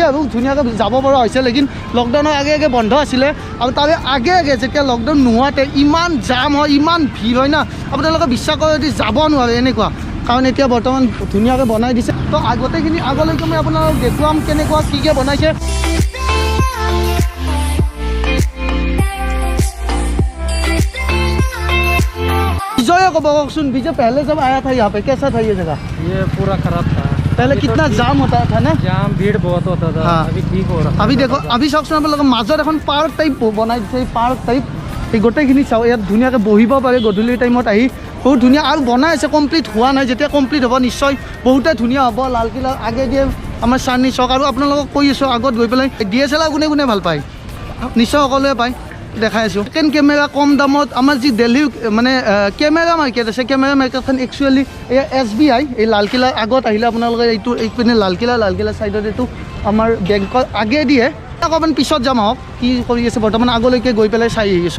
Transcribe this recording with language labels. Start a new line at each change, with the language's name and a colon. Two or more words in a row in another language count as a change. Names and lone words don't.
Assamese: আৰু ধুনীয়াকৈ যাব পৰা হৈছে লেকিন লকডাউনৰ আগে বন্ধ আছিলে আৰু তাৰে আগে যেতিয়া লকডাউন নোহোৱাতে ইমান জাম হয় ইমান ভিৰ হয় না আপোনালোকে বিশ্বাস কৰে যদি যাব নোৱাৰে এনেকুৱা কাৰণ এতিয়া বৰ্তমান ধুনীয়াকৈ বনাই দিছে তো গোটেইখিনি আগলৈকে মই আপোনালোকক দেখুৱাম কেনেকুৱা কি বনাইছে
Hindi: विजय को कौन विजय पहले जब आया था यहाँ पे कैसा था ये जगह ये पूरा खराब था पहले कितना जाम होता था ना जाम भीड़ बहुत होता था हाँ। अभी ठीक हो रहा अभी देखो अभी सब सुना मतलब माजर এখন पार्क टाइप
Assamese: बनाई दिसे पार्क टाइप এই গোটেইখিনি চাওক ইয়াত ধুনীয়াকৈ বহিব পাৰে গধূলি টাইমত আহি বহুত ধুনীয়া আৰু বনাই আছে কমপ্লিট হোৱা নাই যেতিয়া কমপ্লিট হ'ব নিশ্চয় বহুতে ধুনীয়া হ'ব লালকিল্লাৰ আগে দিয়ে আমাৰ চান্দনি চক আৰু আপোনালোকক কৈ আছোঁ আগত গৈ পেলাই DSLR কোনে কোনে ভাল পায় নিশ্চয় সকলোৱে পায় দেখাই আছোঁ
English: second camera
Assamese: কম দামত আমাৰ যি দিল্লীৰ মানে
English: camera market
Assamese: আছে কেমেৰা মাৰ্কেটখন একচুৱেলি এই SBI এই লালকিল্লাৰ আগত আহিলে আপোনালোকে এইটো এইপিনে লালকিল্লাৰ ছাইডত এইটো আমাৰ বেংকৰ আগে দিয়ে অকণমান পিছত যাম আহক কি কৰি আছে বৰ্তমান আগলৈকে গৈ পেলাই চাই আহিছোঁ